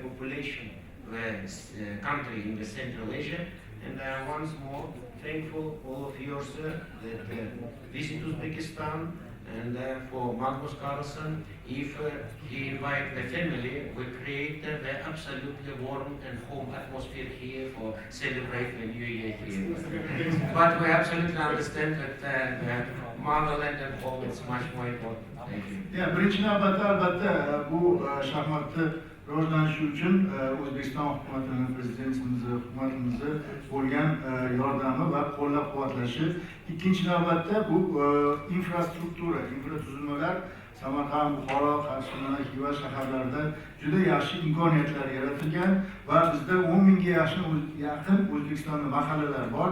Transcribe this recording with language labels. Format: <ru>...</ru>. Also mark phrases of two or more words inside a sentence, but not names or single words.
<en>population country in the Central Asia, and I am once more thankful all of yours that visit Uzbekistan, and for Magnus Carlsen, if he invite the family, we create the absolutely warm and home atmosphere here for celebrate the New Year here. But we absolutely understand that the motherland and home is much more important. Thank you. Yeah,</en> <uz>birinchi navbatda albatta bu shaxmatni rivojlanishi uchun O'zbekiston hukumatini, prezidentimizni, hukumatimizni bo'lgan yordami va qo'llab-quvvatlashi. Ikkinchi navbatda bu infrastruktura, infratuzilmalar Samarqand, Buxoro, Qarshi, Xiva shaharlarida juda yaxshi imkoniyatlar yaratilgan va bizda 10 mingga yaqin O'zbekistonda mahallalar bor.</uz>